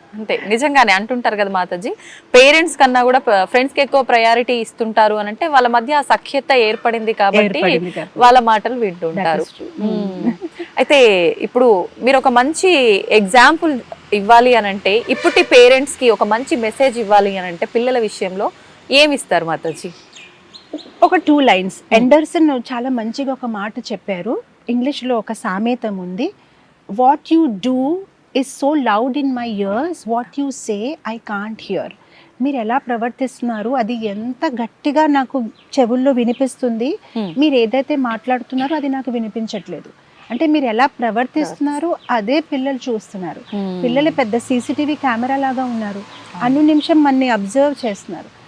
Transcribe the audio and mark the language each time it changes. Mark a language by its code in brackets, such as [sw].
[te] అంతే, నిజంగానే అంటుంటారు కదా మాతాజీ, పేరెంట్స్ కన్నా కూడా ఫ్రెండ్స్ కి ఎక్కువ ప్రయారిటీ ఇస్తుంటారు అని అంటే వాళ్ళ మధ్య ఆ సఖ్యత ఏర్పడింది కాబట్టి వాళ్ళ మాటలు వింటుంటారు. అయితే ఇప్పుడు మీరు ఒక మంచి ఎగ్జాంపుల్ ఇవ్వాలి అని అంటే, ఇప్పటి పేరెంట్స్ కి ఒక మంచి మెసేజ్ ఇవ్వాలి అని అంటే పిల్లల విషయంలో ఏమిస్తారు మాతాజీ? ఒక 2 లైన్స్. ఎండర్సన్ చాలా మంచిగా ఒక మాట చెప్పారు. ఇంగ్లీష్లో ఒక సామెతం ఉంది, [en] What you do is so loud in my ears, what you say I can't hear. [te] మీరు ఎలా ప్రవర్తిస్తున్నారు అది ఎంత గట్టిగా నాకు చెవుల్లో వినిపిస్తుంది, మీరు ఏదైతే మాట్లాడుతున్నారో అది నాకు వినిపించట్లేదు. అంటే మీరు ఎలా ప్రవర్తిస్తున్నారు అదే పిల్లలు చూస్తున్నారు. పిల్లలు పెద్ద సీసీటీవీ కెమెరా లాగా ఉన్నారు, అన్ని నిమిషం మనని అబ్జర్వ్ చేస్తున్నారు.